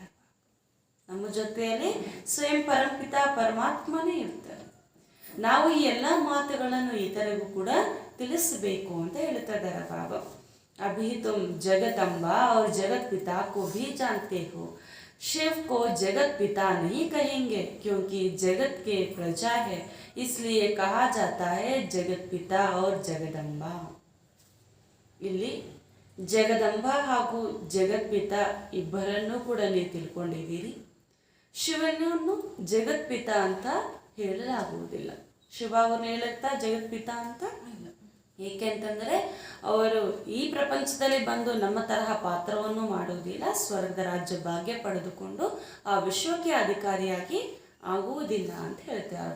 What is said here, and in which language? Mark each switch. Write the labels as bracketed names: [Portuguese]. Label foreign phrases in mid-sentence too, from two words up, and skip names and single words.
[Kannada] ನಮ್ಮ ಜೊತೆಯಲ್ಲಿ ಸ್ವಯಂ ಪರಮಪಿತ ಪರಮಾತ್ಮನೇ ಇರ್ತಾರೆ. ನಾವು ಈ ಎಲ್ಲ ಮಾತುಗಳನ್ನು ಇತರಿಗೂ ಕೂಡ ತಿಳಿಸಬೇಕು ಅಂತ ಹೇಳ್ತಾ ಇದ್ದಾರೆ ಬಾಬಾ. [Hindi] अभी तुम जगदंबा और जगत पिता को भी जानते हो. शिव को जगत पिता नहीं कहेंगे क्योंकि जगत के प्रजा है, इसलिए कहा जाता है जगत पिता और जगदंबा. [Kannada] ಇಲ್ಲಿ ಜಗದಂಬಾ ಹಾಗೂ ಜಗತ್ಪಿತ ಇಬ್ಬರನ್ನೂ ಕೂಡ ನೀವು ತಿಳ್ಕೊಂಡಿದ್ದೀರಿ. ಶಿವನನ್ನು ಜಗತ್ಪಿತ ಅಂತ ಹೇಳಲಾಗುವುದಿಲ್ಲ. ಶಿವ ಅವ್ರನ್ನ ಹೇಳುತ್ತಾ ಜಗತ್ಪಿತ ಅಂತ ಏಕೆಂತಂದರೆ ಅವರು ಈ ಪ್ರಪಂಚದಲ್ಲಿ ಬಂದು ನಮ್ಮ ತರಹ ಪಾತ್ರವನ್ನು ಮಾಡುವುದಿಲ್ಲ, ಸ್ವರ್ಗದ ರಾಜ್ಯ ಭಾಗ್ಯ ಪಡೆದುಕೊಂಡು ಆ ವಿಶ್ವಕ್ಕೆ ಅಧಿಕಾರಿಯಾಗಿ ಆಗುವುದಿಲ್ಲ ಅಂತ ಹೇಳ್ತಾರೆ.